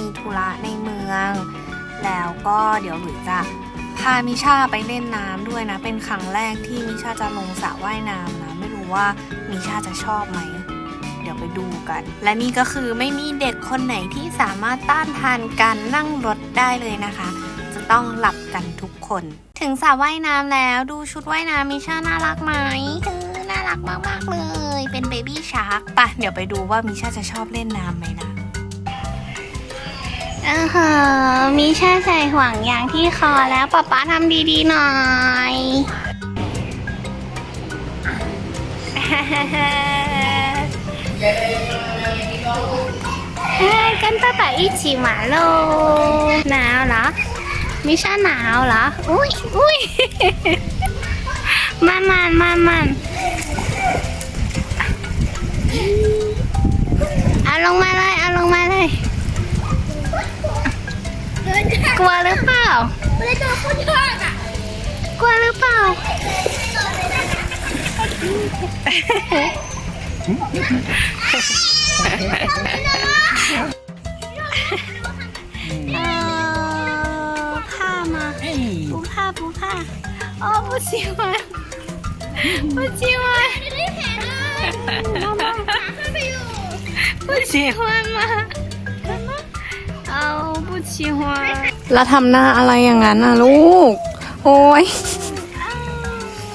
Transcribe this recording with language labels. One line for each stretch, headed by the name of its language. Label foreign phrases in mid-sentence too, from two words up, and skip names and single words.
Thai: ธุระในเมืองแล้วก็เดี๋ยวหลุยจะพามิชาไปเล่นน้ำด้วยนะเป็นครั้งแรกที่มิชาจะลงสระว่ายน้ำนะไม่รู้ว่ามิชาจะชอบไหมเดี๋ยวไปดูกันและนี่ก็คือไม่มีเด็กคนไหนที่สามารถต้านทานการนั่งรถได้เลยนะคะจะต้องหลับกันทุกคนถึงสระว่ายน้ำแล้วดูชุดว่ายน้ำมิชาน่ารักไหมน่ารักมากๆเลยเป็นเบบี้ชาร์กป่ะเดี๋ยวไปดูว่ามิชาจะชอบเล่นน้ำไหมนะ มิชาใส่ห่วงยางที่คอแล้วป๊าทำดีๆหน่อย
Chinese: 跟爸爸一起玩喽
Thai: หนาวเหรอมิชาหนาวเหรออุ้ย มันเอาลงมาเลย กลัวหรือเปล่ากลัวหรือเปล่า
Chinese: 怕吗不怕哦不喜欢不喜欢吗不喜欢
Thai: แล้วทำหน้าอะไรอย่างนั้นน่ะลูกโอ้ย